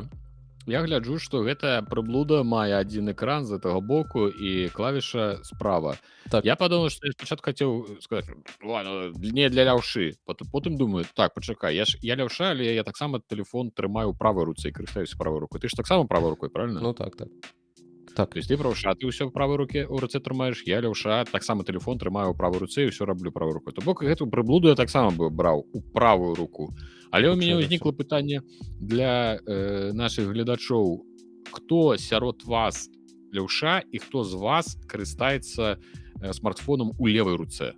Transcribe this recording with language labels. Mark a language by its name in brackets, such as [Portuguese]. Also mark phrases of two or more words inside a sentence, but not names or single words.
[Belarusian] Я гляджу, што гэта прыблуда мае адзін экран з гэтага боку і клавіша справа. Я падумаў, што я спачатку хацеў сказаць, ладно, не для ляўшы. Потым думаю, так, пачакай, я лявша, але я таксама тэлефон трымаю ў правай руцэ і карыстаюся правай рукой. Ты ж таксама правай рукой, правильно? Ну так. [Russian] То есть [Belarusian] ты правша, ты ўсё ў правай руке у руцэ трымаеш, я лявша, таксама тэлефон трымаю ў правай руцэ і ўсё раблю правай рукой. То бок гэту прыблуду я таксама бы браў у правую руку. Але ў мяне ўзнікла пытанне для нашых гледачоў, хто сярод вас лявша і хто з вас карыстаецца смартфонам у левай руцэ.